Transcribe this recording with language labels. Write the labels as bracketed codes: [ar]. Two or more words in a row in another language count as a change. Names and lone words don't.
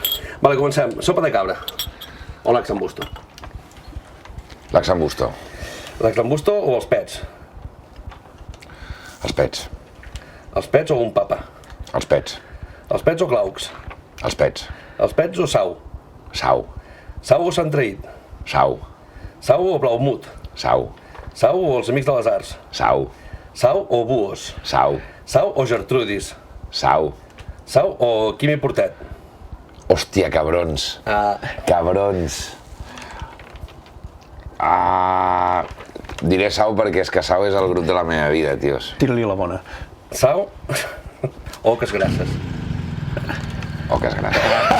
[ca] Vale, comencem. Sopa de cabra o lax amb busto? L'Axambusto. L'Axambusto o els pets? Els pets. Els pets o un papa? Els pets. Els pets o glaucs? Els pets. Els pets o sau? Sau. Sau o Sant Traït? Sau. Sau o Blaumut? Sau. Sau o els Amics de les Arts? Sau. Sau o Buos? Sau. Sau o Gertrudis? Sau. Sau o Quimi Portet? Hòstia, cabrons. Cabrons. Diré Sau perquè és que Sau és el grup de la meva vida, tios. Tira-li la bona. Sau o Casgrasses? Oques grasses.